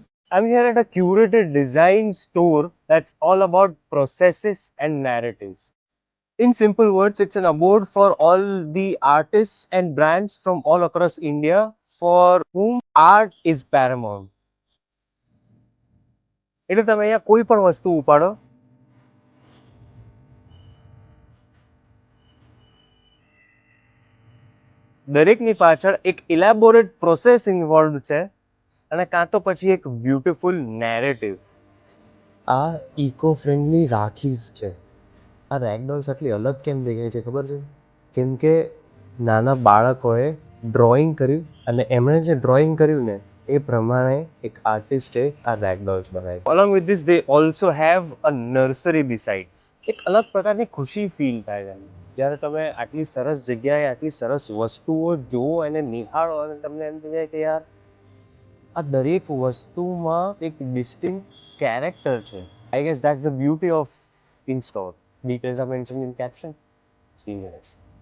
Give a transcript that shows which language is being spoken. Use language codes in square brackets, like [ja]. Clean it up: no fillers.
[en] I'm here at a curated design store that's all about processes and narratives. In simple words, it's an award for all the artists and brands from all across India for whom art is paramount. [gu] એટલે તમે અહીંયા કોઈ પણ વસ્તુ ઉપાડો, દરેકની પાછળ એક ઇલેબોરેટ પ્રોસેસ ઇન્વોલ્વ છે અને કાં તો પછી એક બ્યુટીફુલ નેરેટિવ. આ ઇકો ફ્રેન્ડલી રાખીઝ છે. આ રેગડોલ્સ આટલી અલગ કેમ દેખાય છે ખબર છે? કેમ કે નાના બાળકોએ ડ્રોઈંગ કર્યું અને એમણે જે ડ્રોઈંગ કર્યું ને એ પ્રમાણે એક આર્ટિસ્ટે આ રેગડોલ્સ બનાવી. [en] Along with this they also have a nursery besides. [gu] એક અલગ પ્રકારની ખુશી ફીલ થાય છે જ્યારે તમે આટલી સરસ જગ્યાએ આટલી સરસ વસ્તુઓ જુઓ અને નિહાળો અને તમને એમ થઈ જાય કે યાર આ દરેક વસ્તુમાં એક ડિસ્ટિંક્ટ કેરેક્ટર છે. [en] I guess that's the beauty of in store. Details are mentioned in caption. See you guys.